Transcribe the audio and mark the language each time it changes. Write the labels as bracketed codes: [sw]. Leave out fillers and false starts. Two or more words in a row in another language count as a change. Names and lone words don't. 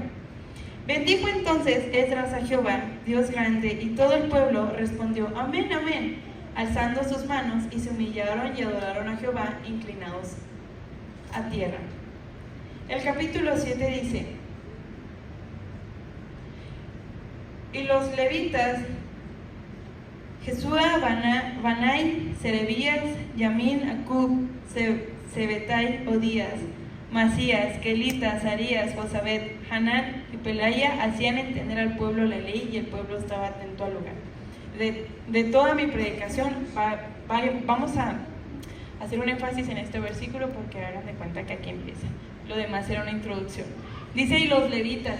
[es] Bendijo entonces Esdras a Jehová, Dios grande, y todo el pueblo respondió, amén, amén, alzando sus manos, y se humillaron y adoraron a Jehová, inclinados a tierra. El capítulo 7 dice, y los levitas, Jesúa, Banai, Serebías, Yamin, Acub, Sebetai, Odías, Masías, Kelita, Sarías, Josabet, Hanán y Pelaya hacían entender al pueblo la ley, y el pueblo estaba atento al lugar. De toda mi predicación vamos a hacer un énfasis en este versículo, porque hagan de cuenta que aquí empieza. Lo demás era una introducción. Dice, y los levitas.